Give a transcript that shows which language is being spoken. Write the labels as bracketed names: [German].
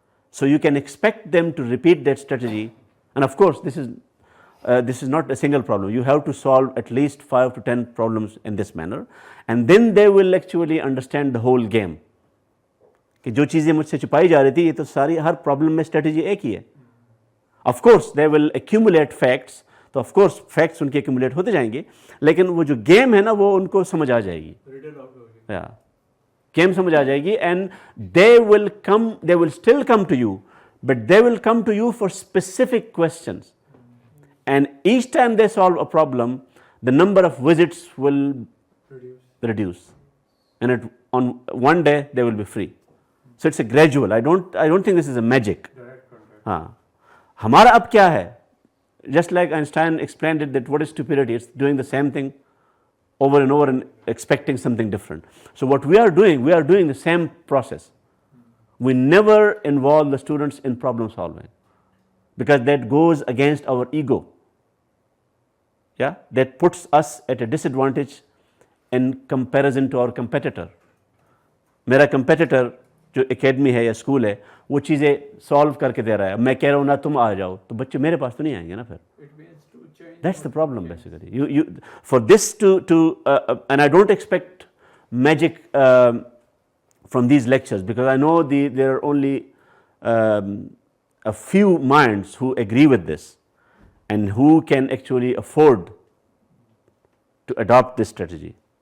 [English] So you can expect them to repeat that strategy, and of course this is not a single problem. You have to solve at least 5 to 10 problems in this manner, and then they will actually understand the whole game. [Hindi] कि जो चीज़ें मुझसे छुपाई जा रही थी, ये तो सारी हर प्रॉब्लम में स्ट्रेटजी एक ही है. [English] Of course they will accumulate facts, [Hindi] तो of course facts उनके accumulate होते जाएंगे, लेकिन वो जो गेम है ना वो उनको समझ आ जाएगी. गेम समझ आ जाएगी, [English] and they will still come to you, but they will come to you for specific questions, and each time they solve a problem, the number of visits will reduce, and on one day they will be free. So it's a gradual. I don't think this is a magic. [Hindi] हाँ, हमारा अब क्या है? [English] Just like Einstein explained it, that what is stupidity? It's doing the same thing over and over and expecting something different. So what we are doing the same process. We never involve the students in problem solving, because that goes against our ego. Yeah, that puts us at a disadvantage in comparison to our competitor. [Hindi] मेरा competitor जो academy है या school है, वो चीज़ें solve करके दे रहा है. मैं कह रहा हूँ ना तुम आ जाओ, तो बच्चे मेरे पास तो नहीं आएंगे ना फिर. [English] That's the problem basically. You for this to and I don't expect magic from these lectures, because I know there are only a few minds who agree with this and who can actually afford to adopt this strategy.